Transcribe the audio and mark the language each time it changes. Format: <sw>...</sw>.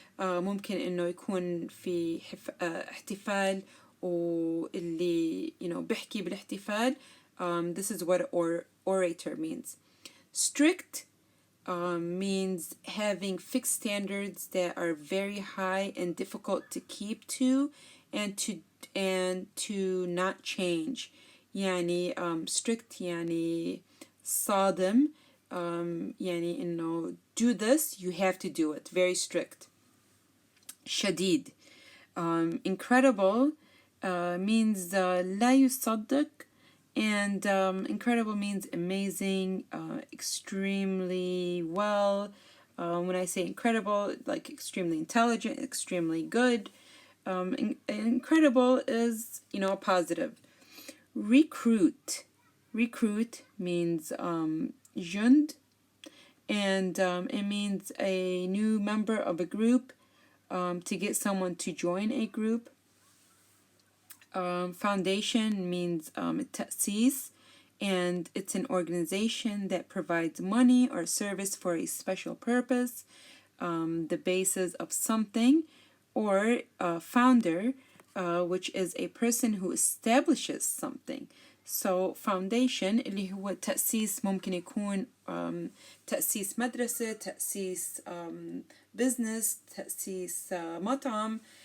<ar>ممكن إنه يكون في احتفال واللي بيحكي بالاحتفال.</ar> <en>This is what orator means. Strict means having fixed standards that are very high and difficult to keep to, and to not change.</en> <ar>يعني strict يعني صادم. يعني إنه</ar> <en>do this, you have to do it. Very strict. شديد. Incredible means</en> <ar>لا يصدق,</ar> <en>and incredible means amazing, extremely well. When I say incredible, like extremely intelligent, extremely good. Incredible is, positive. Recruit. Recruit means jund, and it means a new member of a group, to get someone to join a group. Foundation means تأسيس, and it's an organization that provides money or service for a special purpose, the basis of something. Or founder, which is a person who establishes something.</en> <ar>So foundation اللي هو تأسيس، ممكن يكون تأسيس مدرسة، تأسيس business، تأسيس مطعم.</ar>